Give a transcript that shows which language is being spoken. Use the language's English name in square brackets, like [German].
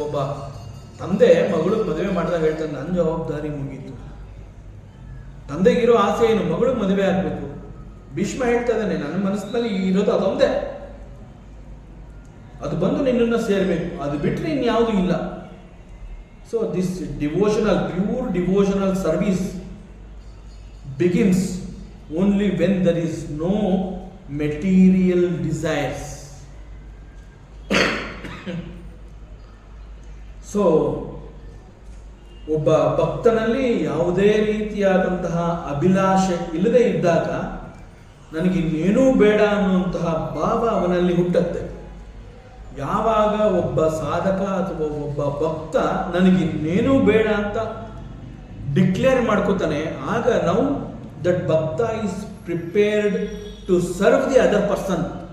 [Kannada] ಒಬ್ಬ ತಂದೆ ಮಗಳು ಮದುವೆ ಮಾಡಿದಾಗ ಹೇಳ್ತಾನೆ, ನನ್ನ ಜವಾಬ್ದಾರಿ ಮುಗೀತು. ತಂದೆಗಿರೋ ಆಸೆ ಏನು? ಮಗಳು ಮದುವೆ ಆಗ್ಬೇಕು. ಭೀಷ್ಮ ಹೇಳ್ತಾ ಇದ್ದಾನೆ, ನನ್ನ ಮನಸ್ಸಿನಲ್ಲಿ ಇರೋದು ಅದೊಂದೇ, ಅದು ಬಂದು ನಿನ್ನನ್ನು ಸೇರ್ಬೇಕು, ಅದು ಬಿಟ್ಟರೆ ಇನ್ಯಾವುದೂ ಇಲ್ಲ. [English] So this devotional, pure devotional service begins only when there is no material desires. [Kannada] So ಒಬ್ಬ ಭಕ್ತನಲ್ಲಿ ಯಾವುದೇ ರೀತಿಯಾದಂತಹ ಅಭಿಲಾಷೆ ಇಲ್ಲದೆ ಇದ್ದಾಗ ನನಗಿನ್ನೇನೂ ಬೇಡ ಅನ್ನುವಂತಹ ಭಾವ ಅವನಲ್ಲಿ ಹುಟ್ಟುತ್ತೆ. ಯಾವಾಗ ಒಬ್ಬ ಸಾಧಕ ಅಥವಾ ಒಬ್ಬ ಭಕ್ತ ನನಗಿನ್ನೇನೂ ಬೇಡ ಅಂತ ಡಿಕ್ಲೇರ್ ಮಾಡ್ಕೋತಾನೆ, ಆಗ ನಾವು [English] That bhakta is prepared to serve the other person.